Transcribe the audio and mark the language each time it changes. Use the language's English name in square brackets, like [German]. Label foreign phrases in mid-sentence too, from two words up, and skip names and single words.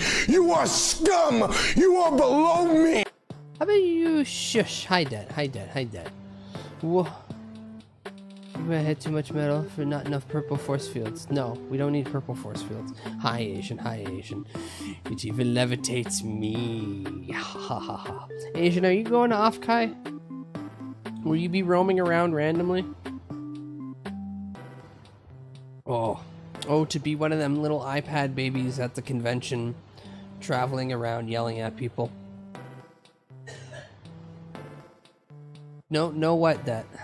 [English] You are scum. You are below me. How about you shush? Hide that. Whoa. You had too much metal for not enough purple force fields. No, we don't need purple force fields. Hi, Asian. It even levitates me. Ha ha ha. Asian, are you going to Off-Kai? Will you be roaming around randomly? Oh, to be one of them little iPad babies at the convention, traveling around yelling at people. No, what that?